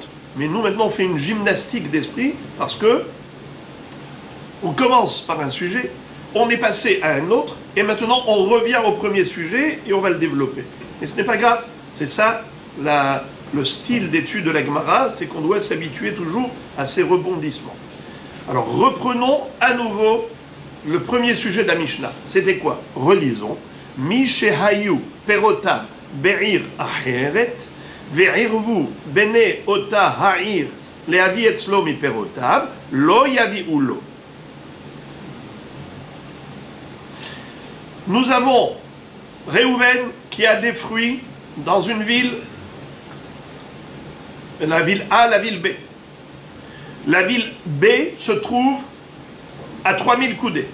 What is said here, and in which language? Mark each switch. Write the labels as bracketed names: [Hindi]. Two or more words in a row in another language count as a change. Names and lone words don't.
[French] Mais nous, maintenant, on fait une gymnastique d'esprit parce que on commence par un sujet, on est passé à un autre, et maintenant, on revient au premier sujet et on va le développer. Mais ce n'est pas grave. C'est ça, le style d'étude de la Gemara, c'est qu'on doit s'habituer toujours à ces rebondissements. Alors, reprenons à nouveau le premier sujet de la Mishnah. C'était quoi? Relisons. [Hebrew] מי שהיו פירותיו בעיר אחרת ובקשו בני אותה העיר להביא אצלו מפירותיו לא יביא ולא. [French] Nous avons Réhouven qui a des fruits dans une ville, la ville A, la ville B. La ville B se trouve à 3000 coudées.